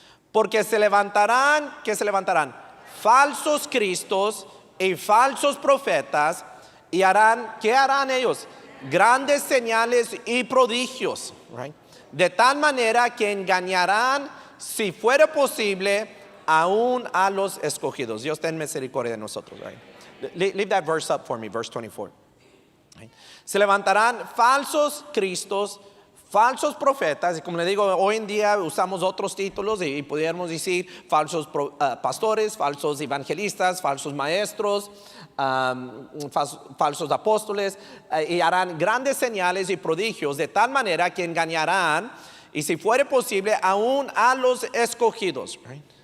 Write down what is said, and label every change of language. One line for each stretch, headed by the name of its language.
Spanish: Porque se levantarán, ¿qué se levantarán? Falsos cristos y falsos profetas, y harán, ¿qué harán ellos? Grandes señales y prodigios, right? De tal manera que engañarán, si fuera posible, aún a los escogidos. Dios ten misericordia de nosotros.
English: Right? Leave that verse up for me, verse 24. Right?
Spanish: Se levantarán falsos cristos, falsos profetas, y como le digo, hoy en día usamos otros títulos y pudiéramos decir falsos pastores, falsos evangelistas, falsos maestros, falsos apóstoles, y harán grandes señales y prodigios de tal manera que engañarán, y si fuere posible, aún a los escogidos. Right?